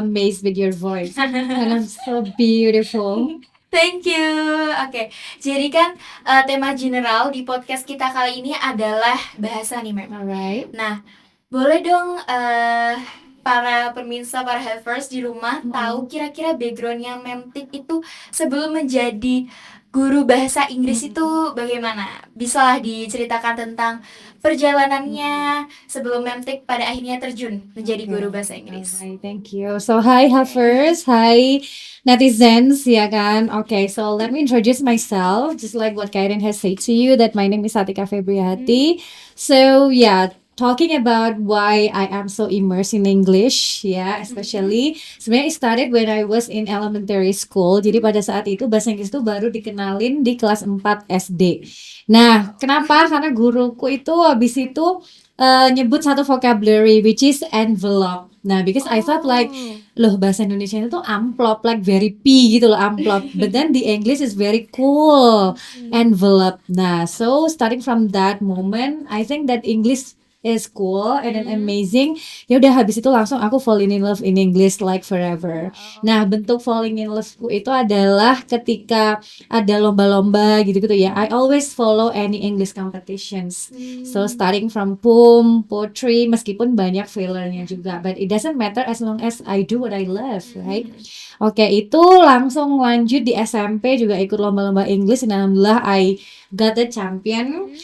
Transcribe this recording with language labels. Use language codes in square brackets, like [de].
[en] amazed with your voice, and I'm so beautiful. Thank you. [id] Oke, jadi kan tema general di podcast kita kali ini adalah bahasa nih, Mem. [en] Alright. [id] Nah, boleh dong para pemirsa, para havers di rumah tahu kira-kira backgroundnya Memtik itu sebelum menjadi guru bahasa Inggris itu bagaimana? Bisalah diceritakan tentang perjalanannya sebelum Memtik pada akhirnya terjun menjadi guru bahasa Inggris. [en] Alright, thank you. So hi Huffers, hi netizens, [id] ya kan? [en] Okay, so let me introduce myself, just like what Kairin has said to you, that my name is Atika Febriati. So yeah, talking about why I am so immersed in English, yeah, especially [id] sebenarnya [en] it started when I was in elementary school. [id] Jadi pada saat itu bahasa Inggris itu baru dikenalin di kelas 4 SD. Nah, kenapa? Karena guruku itu habis itu nyebut satu vocabulary [en] which is envelope. [id] Nah, [en] because I thought like, [id] loh bahasa Indonesia itu tuh amplop, [en] like very P [id] gitu loh, amplop. [en] But then the English is very cool, envelope. Nah, so starting from that moment, I think that English is cool and then amazing. [id] Ya udah habis itu langsung aku [en] falling in love in English like forever. [id] Nah, bentuk falling in love-ku itu adalah ketika ada lomba-lomba gitu-gitu ya. [en] I always follow any English competitions. So starting from poem, poetry, [id] meskipun banyak failure-nya juga, [en] but it doesn't matter as long as I do what I love, right? [id] Oke, itu langsung lanjut di SMP juga ikut lomba-lomba English, dan alhamdulillah [en] I got the champion.